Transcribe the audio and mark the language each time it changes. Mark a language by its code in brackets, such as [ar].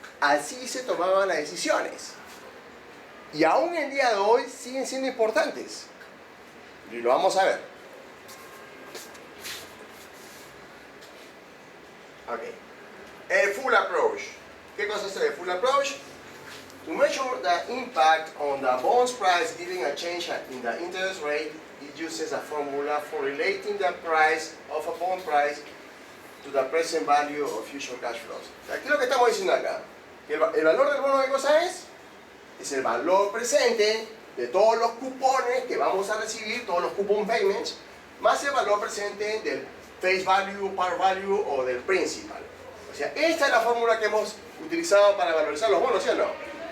[es] Así se tomaban las decisiones. Y aún el día de hoy siguen siendo importantes. Y lo vamos a ver. Ok. El full approach. ¿Qué cosa es el full approach? [en] To measure the impact on the bonds price given a change in the interest rate, it uses a formula for relating the price of a bond price to the present value of future cash flows. [es] ¿Qué es lo que estamos diciendo acá? Que el valor del bono, ¿qué cosa es? Es el valor presente de todos los cupones que vamos a recibir, todos los coupon payments, más el valor presente del face value, par value o del principal. O sea, esta es la fórmula que hemos utilizado para valorizar los bonos, ¿sí o no?